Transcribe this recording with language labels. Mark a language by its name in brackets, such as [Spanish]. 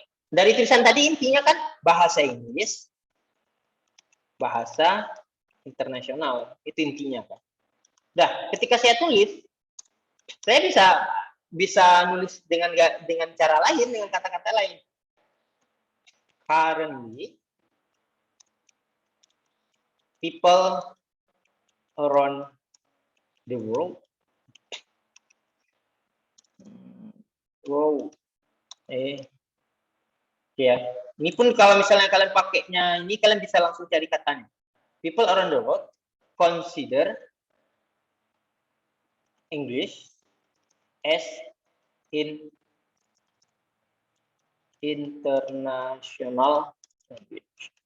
[Indonesian] Dari tulisan tadi intinya kan bahasa Inggris, bahasa internasional. Itu intinya kan. Nah, ketika saya tulis, saya bisa nulis dengan cara lain, dengan kata-kata lain. [English] Currently, people around the world ya. [Indonesian] Ini pun kalau misalnya kalian pakainya ini, kalian bisa langsung cari katanya. [English] People around the world consider English as international language.